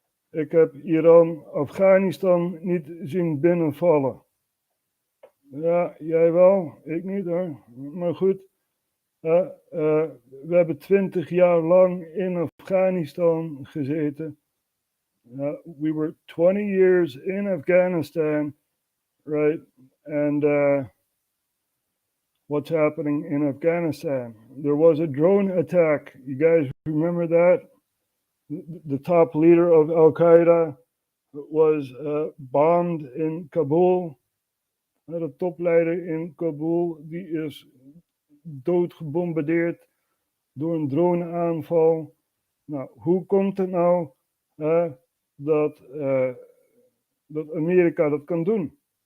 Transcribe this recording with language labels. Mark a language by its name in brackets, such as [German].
[Dutch] Ik heb Iran, Afghanistan niet zien binnenvallen. Ja, jij wel. Ik niet hoor. Maar goed. We hebben 20 jaar lang in Afghanistan gezeten. [English] We were 20 years in Afghanistan, right? And what's happening in Afghanistan? There was a drone attack. You guys remember that? The top leader of Al-Qaeda was bombed in Kabul. [Dutch] De topleider in Kabul, die is doodgebombardeerd door een droneaanval. Nou, hoe komt het nou dat Amerika dat kan doen?